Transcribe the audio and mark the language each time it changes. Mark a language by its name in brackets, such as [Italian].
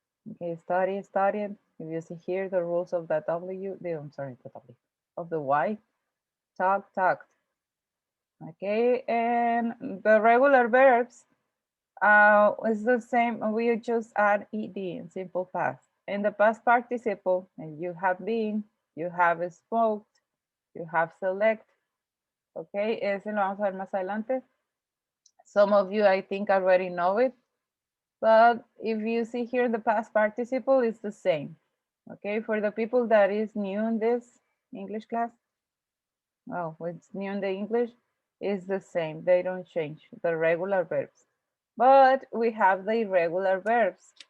[English] Okay, studied. If you see here the rules of the I'm sorry, the W, of the Y, talk, talked. Okay, and the regular verbs is the same. We just add ed in simple past. In the past participle, and you have been, you have smoked, you have select. [Spanish] Okay, ese lo vamos a ver más adelante. [English] Some of you, I think, already know it, but if you see here, the past participle is the same. Okay, for the people that is new in this English class, what's new in the English is the same. They don't change the regular verbs. But we have the irregular verbs.